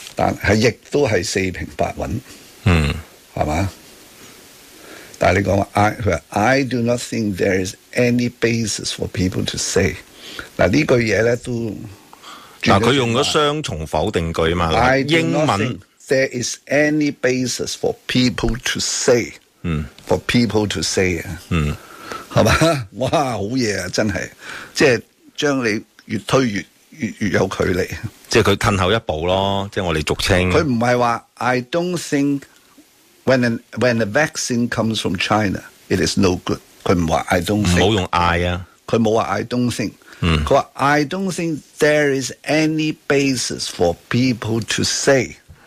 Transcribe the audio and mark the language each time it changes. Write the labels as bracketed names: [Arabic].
[Cantonese] 但系亦都系四平八稳，嗯，系嘛？但系你讲话，佢话 [English] I do not think there is any basis for people to say [Cantonese] 嗱呢句嘢咧都嗱，佢用咗双重否定句嘛，英文 [English] there is any basis for people to say，嗯，for people to say 啊，嗯。 [Cantonese] 系嘛？哇，好嘢啊！真系，即系将你越推越有距离。即系佢褪后一步咯，即系我哋俗称。佢唔系话 [English] I don't think when a vaccine comes from China, it is no good。 [Cantonese] 佢唔话 [English] I don't think。 [Cantonese] 唔好用 I 啊！佢冇话 [English] I don't think。嗯。 [Cantonese] 佢话 [English] I don't think there is any basis for people to say。